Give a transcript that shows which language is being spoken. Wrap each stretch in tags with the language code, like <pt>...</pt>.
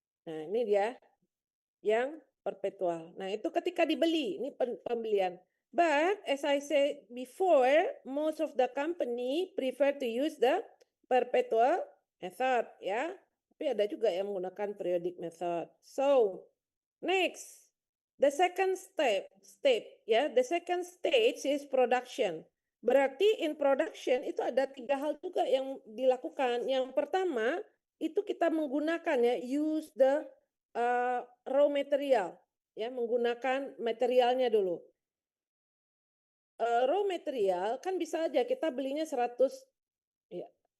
<id>Nah, ini dia yang perpetual. Nah, itu ketika dibeli, ini pembelian.</id> <en>But as I said before, most of the company prefer to use the perpetual method ya.</en> <id>Tapi ada juga yang menggunakan periodic method.</id> <en>So, next, the second step ya, the second stage is production.</en> <id>Berarti</id> <en>in production</en> <id>itu ada 3 hal juga yang dilakukan. Yang pertama, itu kita menggunakan ya,</id> <en>use the raw material</en> <id>ya, menggunakan materialnya dulu. Raw material kan bisa aja kita belinya 100 ya.</id>